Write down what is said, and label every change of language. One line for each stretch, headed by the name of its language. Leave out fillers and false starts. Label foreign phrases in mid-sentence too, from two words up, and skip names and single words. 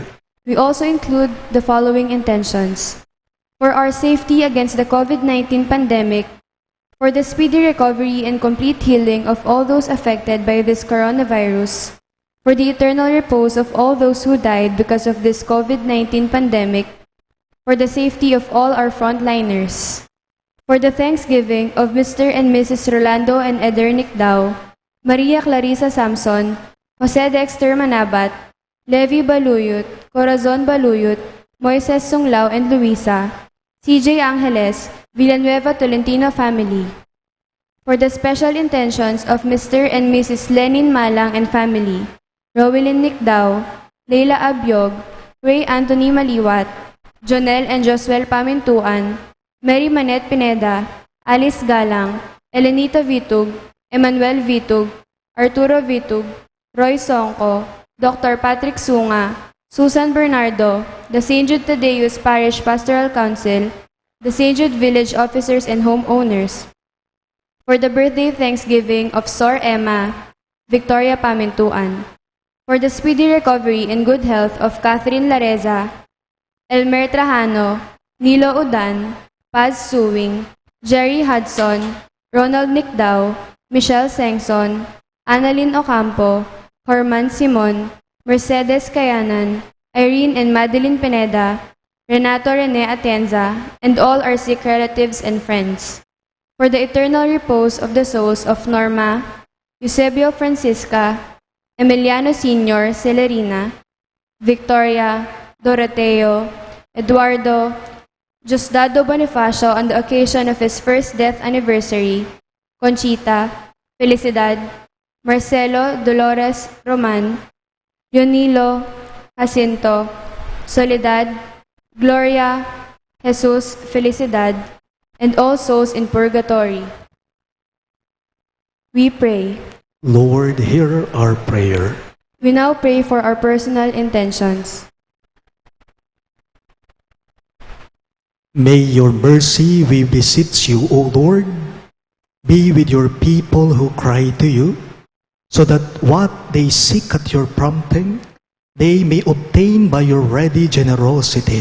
English: We also include the following intentions: for our safety against the COVID-19 pandemic, for the speedy recovery and complete healing of all those affected by this coronavirus, for the eternal repose of all those who died because of this COVID-19 pandemic, for the safety of all our frontliners, for the thanksgiving of Mr. and Mrs. Rolando and Eder Nicdao, Maria Clarissa Samson, Jose Dexter Manabat, Levi Baluyot, Corazon Baluyot, Moises Sunglao and Luisa, CJ Angeles, Villanueva Tolentino family, for the special intentions of Mr. and Mrs. Lenin Malang and family, Rowelyn Nicdao, Leila Abiog, Ray Anthony Maliwat, Jonel and Josuel Pamintuan, Mary Manette Pineda, Alice Galang, Elenita Vitug, Emmanuel Vitug, Arturo Vitug, Roy Songko, Dr. Patrick Sunga, Susan Bernardo, the St. Jude Thaddeus Parish Pastoral Council, the St. Jude Village Officers and Homeowners, for the birthday thanksgiving of Sor Emma, Victoria Pamintuan, for the speedy recovery and good health of Catherine Lareza, Elmer Trajano, Nilo Udan, Paz Suwing, Jerry Hudson, Ronald Nicdao, Michelle Sengson, Annalyn Ocampo, Horman Simon, Mercedes Kayanan, Irene and Madeline Pineda, Renato Rene Atienza, and all our sick relatives and friends. For the eternal repose of the souls of Norma, Eusebio Francisca, Emiliano Sr. Celerina, Victoria, Doroteo, Eduardo, Diosdado Bonifacio on the occasion of his first death anniversary, Conchita, Felicidad, Marcelo Dolores Roman, Yonilo, Jacinto, Soledad, Gloria, Jesus, Felicidad, and all souls in purgatory. We pray. Lord, hear our prayer. We now pray for our personal intentions. May your mercy, we beseech you, O Lord, be with your people who cry to you, so that what they seek at your prompting, they may obtain by your ready generosity.